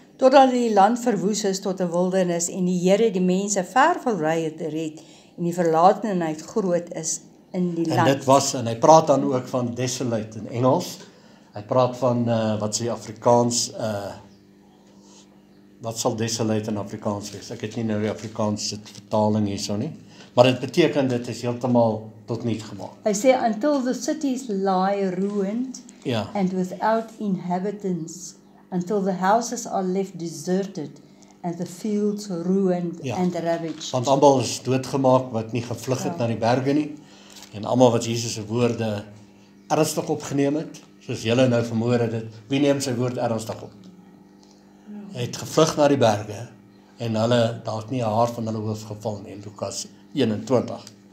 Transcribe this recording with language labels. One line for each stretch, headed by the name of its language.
Afrikaans: Totdat die land verwoes is tot 'n wildernis, en die Here die mense ver verwyder het, en die verlatenheid groot is in die land. En dit was, en hy praat dan ook van desolate in Engels. Hy praat van, wat sê Afrikaans, wat sal desolate in Afrikaans wees? Ek het nie nou die Afrikaanse vertaling hierso nie. Maar dit beteken, dit is heeltemal tot niet gemaak. Hy sê,
English: until the cities lie ruined,
Afrikaans: Ja.
English: and without inhabitants, until the houses are left deserted, and the fields ruined
Afrikaans: Ja.
English: and ravaged.
Afrikaans: Want almal is doodgemaak wat nie gevlug het na die berge nie. En almal wat Jesus se woorde ernstig opgeneem het, soos julle nou vanmôre dit, wie neem sy woord ernstig op? Hy het gevlug na die berge, en hulle, daar het nie 'n haar van hulle hoof geval nie, in Lukas 21.